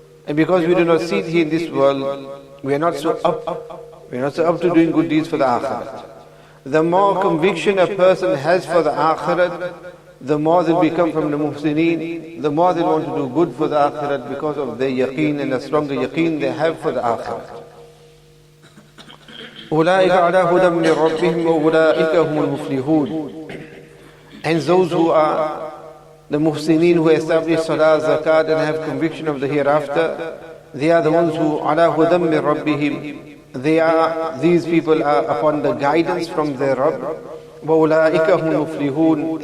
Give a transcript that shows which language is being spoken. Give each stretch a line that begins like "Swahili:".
English: And because we do not see it here in this world, we are not so up. We are not so up to doing good deeds for the akhirat. The more conviction a person has for the akhirat, the more they become from the muhsineen, the more they want to do good for the akhirat because of their yaqeen and the stronger yaqeen they have for the akhirat.
Arabic: أولئك على هدى من ربهم وأولئك هم المفلحون.
English: And those who are the muhsineen, who establish salah, zakat and have conviction of the hereafter, they are the ones who
Arabic: على هدى من ربهم.
English: These people are upon the guidance from their Rabb.
Arabic: وَأُولَٰئِكَ هُمُ الْمُفْلِحُونَ.